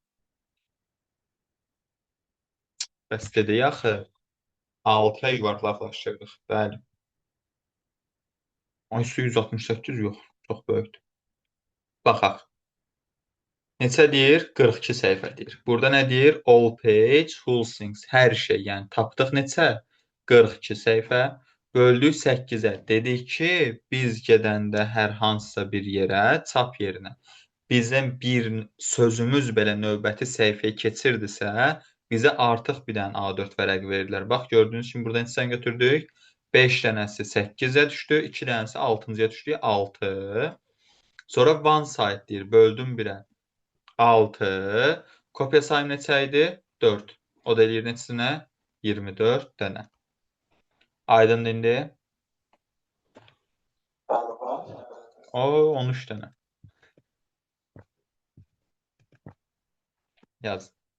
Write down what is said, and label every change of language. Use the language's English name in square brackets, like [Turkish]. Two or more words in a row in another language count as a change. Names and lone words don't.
[Azerbaijani] Bəs dedik axı 6-ya yuvarlaqlaşdırdıq. Bəli. Ay, 168 yox. Çox böyükdür. Baxaq. Neçə deyir? 42 səhifə deyir. Burada nə deyir? [English] All page, full things. [Azerbaijani] Hər şey, yəni tapdıq neçə? 42 səhifə. Böldük 8-ə. Dedik ki, biz gedəndə hər hansısa bir yerə, çap yerinə bizim bir sözümüz belə növbəti səhifəyə keçirdisə, bizə artıq bir dənə A4 vərəqi verirlər. Bax, gördüyünüz kimi burada neçədən götürdük? 5 dənəsi 8-ə düşdü, 2 dənəsi 6-ya düşdü, 6. Sonra [English] one side [Azerbaijani] deyir, böldüm 1-ə. 6. Kopya sayım neçə idi? 4. O da eləyir neçəsinə? 24 dənə. Aydındır indi? O, 13 dənə. Yaz.